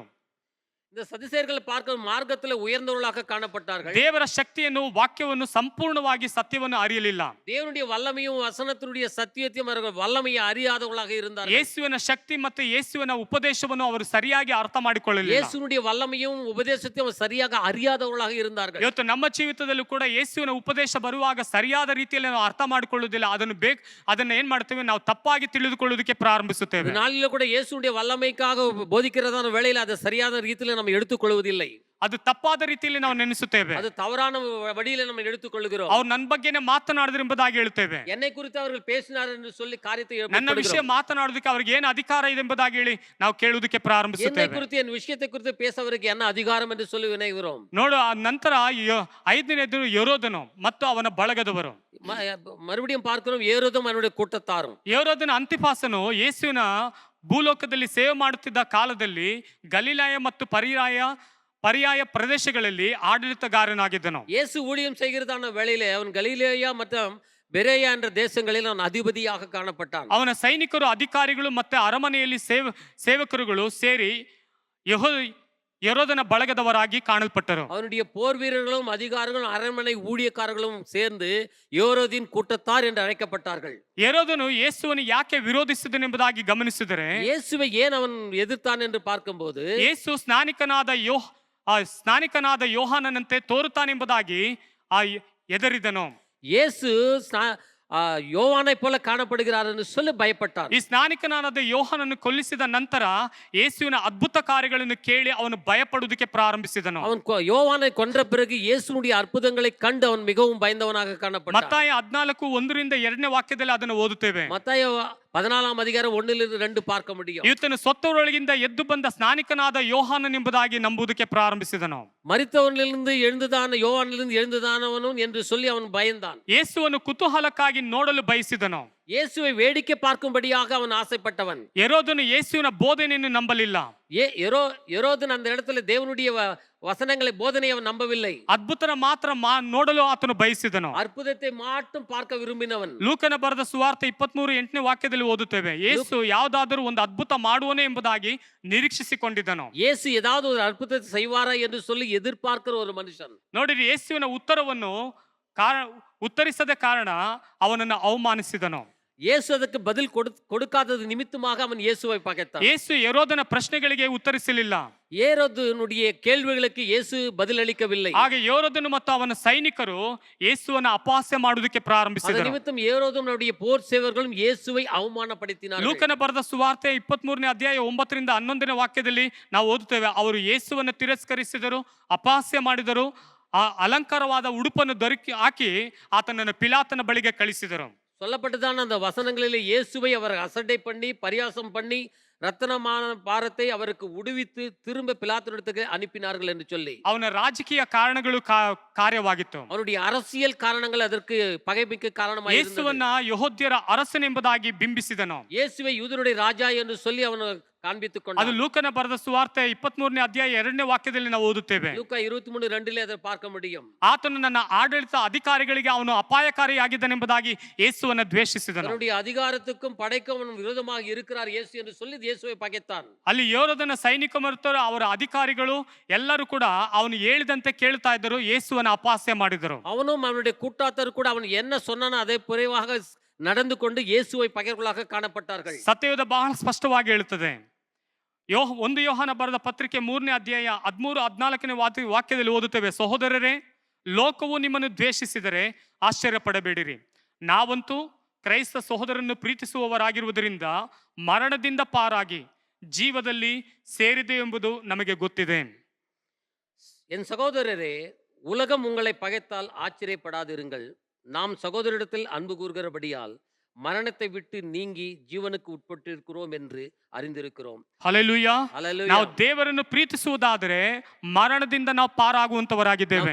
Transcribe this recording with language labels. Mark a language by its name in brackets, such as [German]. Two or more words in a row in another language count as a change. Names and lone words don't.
[Tamil] இந்த சதுசேயர்கள் பார்க்க மார்க்கத்தில் உயர்ந்தவர்களாக காணப்பட்டார்கள். [Kannada] ದೇವರ ಶಕ್ತಿಯನ್ನು ವಾಕ್ಯವನ್ನು ಸಂಪೂರ್ಣವಾಗಿ ಸತ್ಯವನ್ನು ಅರಿಯಲಿಲ್ಲ. [Tamil] தேவனுடைய வல்லமையும் வசனத்தினுடைய சத்தியத்தையும் அவர்கள் வல்லமையை அறியாதவர்களாக இருந்தார்கள். [Kannada] ಯೇಸುವಿನ ಶಕ್ತಿ ಮತ್ತು ಯೇಸುವಿನ ಉಪದೇಶವನ್ನು ಅವರು ಸರಿಯಾಗಿ ಅರ್ಥ ಮಾಡಿಕೊಳ್ಳಲಿಲ್ಲ. [Tamil] இயேசுனுடைய வல்லமையும் உபதேசத்தையும் சரியாக அறியாதவர்களாக இருந்தார்கள். [Kannada] ಇವತ್ತು ನಮ್ಮ ಜೀವಿತದಲ್ಲೂ ಕೂಡ ಯೇಸುವಿನ ಉಪದೇಶ ಬರುವಾಗ ಸರಿಯಾದ ರೀತಿಯಲ್ಲಿ ನಾವು ಅರ್ಥ ಮಾಡಿಕೊಳ್ಳುವುದಿಲ್ಲ. ಅದನ್ನ ಏನ್ ಮಾಡ್ತೇವೆ, ನಾವು ತಪ್ಪಾಗಿ ತಿಳಿದುಕೊಳ್ಳುವುದಕ್ಕೆ ಪ್ರಾರಂಭಿಸುತ್ತೇವೆ. [Tamil] நாளில கூட இயேசுனுடைய வல்லமைக்காக போதிக்கிறதான வேளையில அதை சரியான ரீதியில நம்ம எடுத்துக்கொள்வதில்லை. [Kannada] ಅದು ತಪ್ಪಾದ ರೀತಿಯಲ್ಲಿ ನಾವು ನೆನೆಸುತ್ತೇವೆ. [Tamil] அது தவறான வழியில நம்ம எடுத்துக்கொள்கிறோம். [Kannada] ಅವ್ರು ನನ್ನ ಬಗ್ಗೆನೇ ಮಾತನಾಡಿದ್ರು ಎಂಬುದಾಗಿ ಹೇಳ್ತೇವೆ. [Tamil] என்னை குறித்து அவர்கள் பேசினார் என்று சொல்லி காரியத்தை [Kannada] ನನ್ನ ವಿಷಯ ಮಾತನಾಡೋದಕ್ಕೆ ಅವ್ರಿಗೆ ಏನು ಅಧಿಕಾರ ಇದೆ ಎಂಬುದಾಗಿ ಹೇಳಿ ನಾವು ಕೇಳುವುದಕ್ಕೆ [Tamil] என்னை [Kannada] ಪ್ರಾರಂಭಿಸುತ್ತೇವೆ. [Tamil] குறித்து என் விஷயத்தை குறித்து பேச அவருக்கு என்ன அதிகாரம் என்று சொல்லி வினைகிறோம். [Kannada] ನೋಡು, ಆ ನಂತರ 5ನೇದು ಯೆಹೂದನು ಮತ್ತು ಅವನ ಬಳಗದವರು. [Tamil] மறுபடியும் பார்க்கிறோம், ஏரோதும் அவனுடைய கூட்டத்தாரும். [Kannada] ಯೆಹೂದನ ಅಂತಿಪಾಸನು ಯೇಸುವಿನ ಭೂಲೋಕದಲ್ಲಿ ಸೇವೆ ಮಾಡುತ್ತಿದ್ದ ಕಾಲದಲ್ಲಿ ಗಲಿಲಾಯ ಮತ್ತು ಪರ್ಯಾಯ ಪ್ರದೇಶಗಳಲ್ಲಿ ಆಡಳಿತಗಾರನಾಗಿದ್ದನು. [Tamil] இயேசு ஊழியம் செய்கிறதான வேளையிலே அவன் கலிலேயா மற்றும் பெரேயா என்ற தேசங்களில் அவன் அதிபதியாக காணப்பட்டான். [Kannada] ಅವನ ಸೈನಿಕರು, ಅಧಿಕಾರಿಗಳು ಮತ್ತೆ ಅರಮನೆಯಲ್ಲಿ ಸೇವಕರುಗಳು ಸೇರಿ ಯೆಹೂದನ ಬಳಗದವರಾಗಿ ಕಾಣಲ್ಪಟ್ಟರು. [Tamil] அவனுடைய போர் வீரர்களும் அதிகாரிகளும் அரண்மனை ஊழியக்காரர்களும் சேர்ந்து ஏரோதின் கூட்டத்தார் என்று அழைக்கப்பட்டார்கள். [Kannada] ಯೆಹೂದನು ಯೇಸುವನ್ನು ಯಾಕೆ ವಿರೋಧಿಸಿದನೆಂಬುದಾಗಿ ಗಮನಿಸಿದರೆ, [Tamil] இயேசுவை ஏன் அவன் எதிர்த்தான் என்று பார்க்கும்போது, [Kannada] ಯೇಸು ಸ್ನಾನಿಕನಾದ ಯೋಹಾನನಂತೆ ತೋರುತ್ತಾನೆಂಬುದಾಗಿ ಎದರಿದನು. [Tamil] இயேசு யோவானை போல காணப்படுகிறார் என்று சொல்லி பயப்பட்டான். [Kannada] ಈ ಸ್ನಾನಿಕನಾದ ಯೋಹಾನನ್ನು ಕೊಲ್ಲಿಸಿದ ನಂತರ ಯೇಸುವಿನ ಅದ್ಭುತ ಕಾರ್ಯಗಳನ್ನು ಕೇಳಿ ಅವನು ಭಯಪಡುವುದಕ್ಕೆ ಪ್ರಾರಂಭಿಸಿದನು. [Tamil] அவன் யோவானை கொன்ற பிறகு இயேசுனுடைய அற்புதங்களை கண்டு அவன் மிகவும் பயந்தவனாக காணப்பட்டான். [Kannada] ಮತ್ತಾಯ 14:1-2ನೇ ವಾಕ್ಯದಲ್ಲಿ ಅದನ್ನು ಓದುತ್ತೇವೆ. [Tamil] மத்தாய 14 அதிகாரம் 1-2 பார்க்க முடியும். [Kannada] ಇವತ್ತನ್ನು ಸತ್ತವರೊಳಗಿಂದ ಎದ್ದು ಬಂದ ಸ್ನಾನಿಕನಾದ ಯೋಹಾನನೆಂಬುದಾಗಿ ನಂಬುವುದಕ್ಕೆ ಪ್ರಾರಂಭಿಸಿದನು. [Tamil] மரித்தவனிலிருந்து எழுந்ததான யோவானிலிருந்து எழுந்ததானவனும் என்று சொல்லி அவன் பயந்தான். [Kannada] ಯೇಸುವನ್ನು ಕುತೂಹಲಕ್ಕಾಗಿ ನೋಡಲು ಬಯಸಿದನು. [Tamil] இயேசுவை வேடிக்கை பார்க்கும்படியாக அவன் ஆசைப்பட்டவன். [Kannada] ಯೆಹೂದನು ಯೇಸುವಿನ ಬೋಧನೆಯನ್ನು ನಂಬಲಿಲ್ಲ. [Tamil] ಯೆಹೂದನು அந்த இடத்துல தேவனுடைய வசனங்களை போதனை அவன் நம்பவில்லை. [Kannada] ಅದ್ಭುತನ ಮಾತ್ರ ನೋಡಲು ಆತನು ಬಯಸಿದನು. [Tamil] அற்புதத்தை மட்டும் பார்க்க விரும்பினவன். [Kannada] ಲೂಕನ ಬರೆದ ಸುವಾರ್ತೆ 23:8ನೇ ವಾಕ್ಯದಲ್ಲಿ ಓದುತ್ತೇವೆ, ಯೇಸು ಯಾವುದಾದರೂ ಒಂದು ಅದ್ಭುತ ಮಾಡುವನೇ ಎಂಬುದಾಗಿ ನಿರೀಕ್ಷಿಸಿಕೊಂಡಿದ್ದನು. [Tamil] இயேசு ஏதாவது ஒரு அற்புதத்தை செய்வாரா என்று சொல்லி எதிர்பார்க்கிற ஒரு மனுஷன். [Kannada] ನೋಡಿರಿ, ಯೇಸುವಿನ ಉತ್ತರವನ್ನು ಉತ್ತರಿಸದ ಕಾರಣ ಅವನನ್ನು ಅವಮಾನಿಸಿದನು. [Tamil] இயேசு ಅದಕ್ಕೆ பதில் கொடுக்காதது நிமித்தமாக அவன் இயேசுவை பகைத்தான். [Kannada] ಯೇಸು ಯೆಹೂದನ ಪ್ರಶ್ನೆಗಳಿಗೆ ಉತ್ತರಿಸಲಿಲ್ಲ. [Tamil] ஏரோதுனுடைய கேள்விகளுக்கு இயேசு பதில் ಅளிக்கவில்லை. [Kannada] ಹಾಗೆ ಯೆಹೂದನು ಮತ್ತು ಅವನ ಸೈನಿಕರು ಯೇಸುವನ್ನು ಅಪಹಾಸ್ಯ ಮಾಡುವುದಕ್ಕೆ ಪ್ರಾರಂಭಿಸಿದರು. [Tamil] நிமித்தம் ஏரோதுனுடைய போர் சேவர்களும் இயேசுவை ಅವಮಾನಪಡಿಸಿனார்கள். [Kannada] ಲೂಕನ ಬರೆದ ಸುವಾರ್ತೆ 23ನೇ ಅಧ್ಯಾಯ 9-11ನೇ ವಾಕ್ಯದಲ್ಲಿ ನಾವು ಓದುತ್ತೇವೆ, ಅವರು ಯೇಸುವನ್ನು ತಿರಸ್ಕರಿಸಿದರು, ಅಪಹಾಸ್ಯ ಮಾಡಿದರು, ಅಲಂಕಾರವಾದ ಉಡುಪನ್ನು ಹಾಕಿ ಆತನನ್ನು ಪಿಲಾತನ ಬಳಿಗೆ ಕಳಿಸಿದರು. [Tamil] சொல்லப்பட்டதான அந்த வசனங்களிலே இயேசுவை அவர் அசட்டை பண்ணி பரியாசம் பண்ணி ரத்தனமான பாரத்தை அவருக்கு உடுவித்து திரும்ப பிலாத்தனிடத்துக்கு அனுப்பினார்கள் என்று சொல்லி [Kannada] ಅವನ ರಾಜಕೀಯ ಕಾರಣಗಳು ಕಾರ್ಯವಾಗಿತ್ತು. [Tamil] அவருடைய அரசியல் காரணங்கள் அதற்கு பகைமைக்கு காரணமாக இருந்தது. [Kannada] ಯೇಸುವನ್ನ ಯೆಹೂದ್ಯರ ಅರಸನೆಂಬುದಾಗಿ ಬಿಂಬಿಸಿದನು. [Tamil] இயேசுவை யூதருடைய ராஜா என்று சொல்லி அவன் காண்பித்துக் கொண்டான். [Kannada] ಅದು ಲೂಕನ ಬರೆದ ಸುವಾರ್ತೆ 23ನೇ ಅಧ್ಯಾಯ 2ನೇ ವಾಕ್ಯದಲ್ಲಿ ನಾವು ಓದುತ್ತೇವೆ. [Tamil] ಲೂಕ 23:2 அதை பார்க்க முடியும். [Kannada] ಆತನು ನನ್ನ ಆಡಳಿತ ಅಧಿಕಾರಿಗಳಿಗೆ ಅವನು ಅಪಾಯಕಾರಿಯಾಗಿದ್ದನೆಂಬುದಾಗಿ ಯೇಸುವನ್ನು ದ್ವೇಷಿಸಿದನು. [Tamil] அவருடைய அதிகாரத்துக்கும் படைக்கும் அவன் விரோதமாக இருக்கிறார் இயேசு என்று சொல்லி இயேசுவை பகைத்தான். [Kannada] ಅಲ್ಲಿ ಯೆಹೂದನ ಸೈನಿಕ ಮತ್ತು ಅವರ ಅಧಿಕಾರಿಗಳು ಎಲ್ಲರೂ ಕೂಡ ಅವನು ಹೇಳಿದಂತೆ ಕೇಳ್ತಾ ಇದ್ದರು, ಯೇಸುವನ್ನು ಅಪಹಾಸ್ಯ ಮಾಡಿದರು. [Tamil] அவனும் அவனுடைய கூட்டாளர் கூட அவன் என்ன சொன்னானோ அதை புறைவாக நடந்து கொண்டு இயேசுவை பகைவர்களாக காணப்பட்டார்கள். [Kannada] ಸತ್ಯವೇದ ಬಹಳ ಸ್ಪಷ್ಟವಾಗಿ ಹೇಳುತ್ತದೆ. 1 ಯೋಹಾನ ಬರೆದ ಪತ್ರಿಕೆ 3ನೇ ಅಧ್ಯಾಯ 13-14ನೇ ವಾಕ್ಯದಲ್ಲಿ ಓದುತ್ತೇವೆ, ಸಹೋದರರೇ, ಲೋಕವು ನಿಮ್ಮನ್ನು ದ್ವೇಷಿಸಿದರೆ ಆಶ್ಚರ್ಯ ಪಡಬೇಡಿರಿ, ನಾವಂತೂ ಕ್ರೈಸ್ತ ಸಹೋದರನ್ನು ಪ್ರೀತಿಸುವವರಾಗಿರುವುದರಿಂದ ಮರಣದಿಂದ ಪಾರಾಗಿ ಜೀವದಲ್ಲಿ ಸೇರಿದೆ ಎಂಬುದು ನಮಗೆ ಗೊತ್ತಿದೆ. [Tamil] என் சகோதரரே, உலகம் உங்களை பகைத்தால் ஆச்சரியப்படாதிருங்கள். நாம் சகோதரிடத்தில் அன்பு கூறுகிறபடியால் மரணத்தை விட்டு நீங்கி ஜீவனுக்கு உட்பட்டிருக்கிறோம் என்று அறிந்திருக்கிறோம். [Kannada] ಹಲ್ಲೆಲೂಯಾ. [Tamil] ஹல்லேலூயா. [Kannada] ನಾವು ದೇವರನ್ನು ಪ್ರೀತಿಸುವುದಾದರೆ ಮರಣದಿಂದ ನಾವು ಪಾರಾಗುವಂತವರಾಗಿದ್ದೇವೆ.